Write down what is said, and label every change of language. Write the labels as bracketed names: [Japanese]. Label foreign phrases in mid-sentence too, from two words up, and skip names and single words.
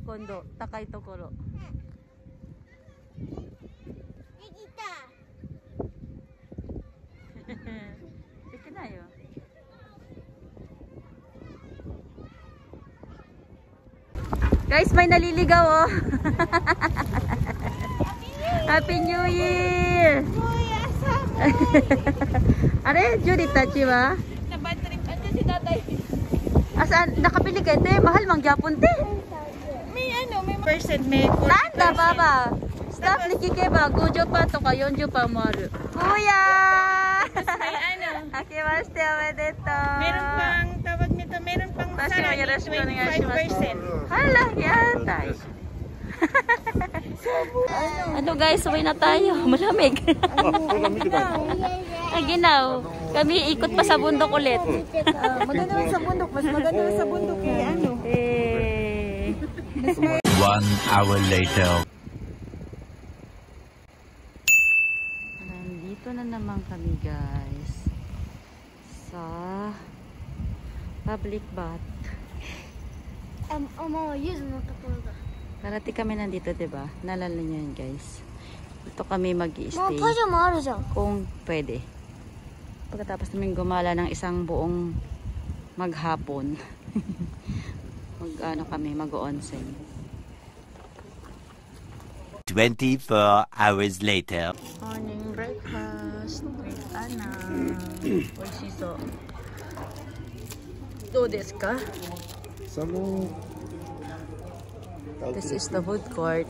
[Japanese] 今度、高いところ。できた。できないよ。 [Filipino] Guys, may naliligaw oh. [English] Happy New Year! [Japanese] あれ、Judyたちは? [Filipino] Nandiyan si tatay. Asaan? Nakapili ka te? [Cebuano] Mahal mang gyapon te? [Filipino] May percent, may [Japanese] なんだババスタッフに聞けば50%とか40%もある。Kuya! Akiましておめでとう。 [Filipino] meron pang tawag nito, meron pang sarili 25%. Hala, yata. Ano guys, uwi na tayo. Malamig. Ginaw. Kami ikot pa sa bundok ulit. Maganda sa bundok, mas maganda sa bundok [English] One hour later. [Filipino] Nandito na naman kami guys sa public bath. Parati kami nandito, diba? Nalala nyo yun guys. Dito kami mag-i-stay kung pwede. Pagkatapos namin gumala ng isang buong maghapon. Mag-onsen. [English] 24 hours later. Morning breakfast with Anna. [Japanese] おいしそう。どうですか? [English] This is the food court.